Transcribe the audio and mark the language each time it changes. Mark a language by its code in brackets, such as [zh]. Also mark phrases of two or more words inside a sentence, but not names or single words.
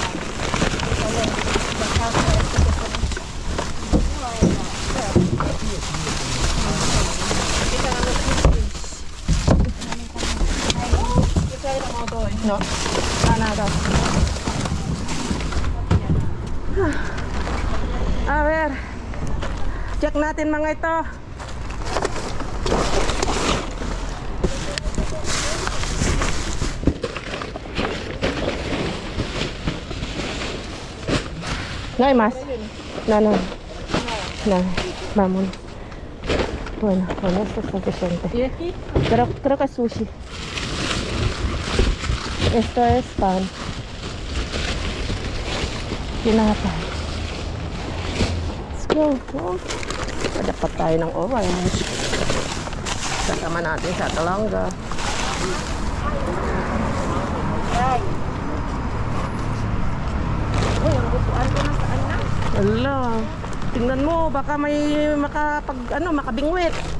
[es] No, nada. A ver, [tl] check natin mga ito. [es] No hay más. No. Vámonos. Bueno, con esto es suficiente. ¿Y aquí? Creo que es sushi. Esto es pan. [tl] Tinapay. [en] Let's go. Oh. [tl] Dapat tayo ng orange. Kasama natin sa talangga. Uy, ang butuan ko na saan na. Ala, tingnan mo, baka may makabingwit.